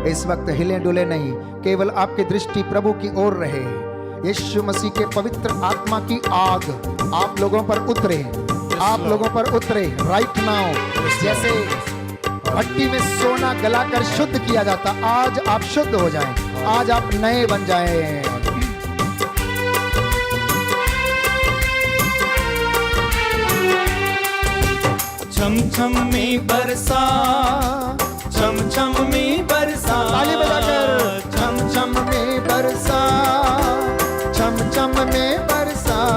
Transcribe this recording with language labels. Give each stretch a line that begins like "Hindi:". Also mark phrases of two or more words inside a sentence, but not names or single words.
Hindi: इस वक्त हिले डुले नहीं, केवल आपकी दृष्टि प्रभु की ओर रहे। यीशु मसीह के पवित्र आत्मा की आग आप लोगों पर उतरे, आप लोगों पर उतरे
English: right now.
Hindi: जैसे भट्टी में सोना गलाकर शुद्ध किया जाता, आज आप शुद्ध हो जाएं, आज आप नए बन जाएं। छम छम में बरसा, छम छम में बरसा, ताली बजाकर छम छम में बरसा, छम छम में बरसा,